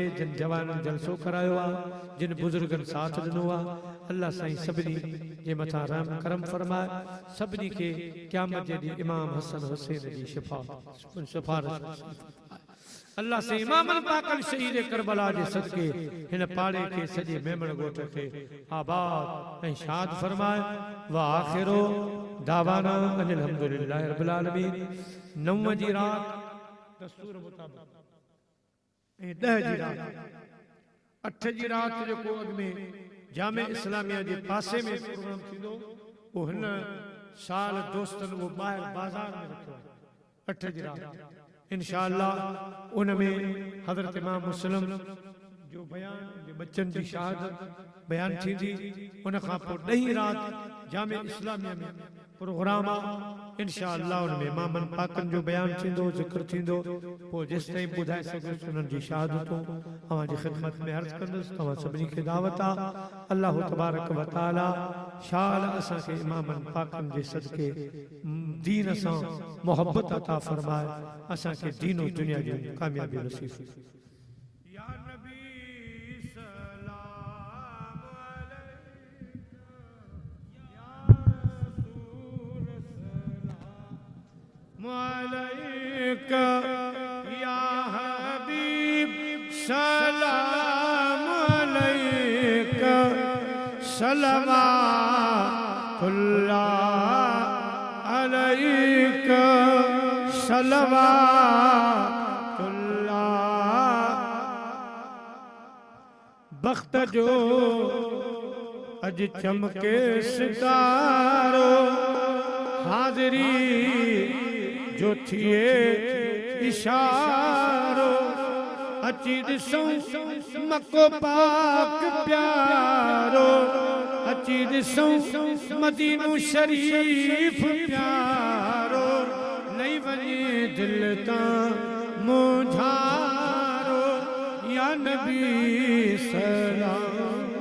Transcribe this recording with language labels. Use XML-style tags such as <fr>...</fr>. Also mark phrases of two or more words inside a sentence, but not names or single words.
<sd>जिन जवाननि जलसो करायो आहे जिन बुज़ुर्गनि साथ ॾिनो आहे अल्लाह साईं सभिनी जे मथां रहम करम फरमाए सभिनी खे क़यामत जे ॾींहुं इमाम हसन हुसैन जी सिफारिश अल्लाह से इमाम पाकल शहीद करबला जे सदके हिन पाड़े के सजे मेमण गोठ के आबाद ऐं शाद फरमाए</sd> <ar>وآخر دعوانا أن الحمد لله رب العالمين</ar> <sd>9 जी रात दस्तूर मुताबिक ऐं 10 जी रात 8 जी रात जेको अॻ में जामे इस्लामिया जे पासे में प्रोग्राम थींदो वो हिन साल दोस्तन वो ॿाहिरि बाज़ार में रखियो 8 जी रात इंशाअल्लाह उनमें हजरत इमाम मुस्लिम जो बयान बच्चन की शहादत बयान थी उन खां पोइ 10 रात जामे इस्लामिया में प्रोग्राम इंशाअल्लाह उनमें इमामन पाकन जो बयान थींदो जिक्र थींदो पोइ जेस ताईं ॿुधाए सघुसि उन्हनि जी शहादतूं अवांजी ख़िदमत में अर्ज़ कंदुसि तव्हां सभिनी खे दावत आहे</sd> <ar>الله تبارك وتعالى</ar> <sd>शाल असांखे इमामन पाकन जे सदके दीन सां मोहब्बत अता फरमाए असांखे दीन और दुनिया जी कामयाबी नसीब</sd> <ar>يا نبي سلام عليك يا حبيب سلام عليك صلوات الله عليك صلوات الله</ar> <sd>बख्त जो अज चमके सितारो हाज़री जो थिए इशारो अची ॾिसूं मको पाक प्यारो अची ॾिसूं मदीनो शरीफ प्यारो नहीं वञे दिल तां मुझारो</sd> <ar>يا نبي سلام</ar>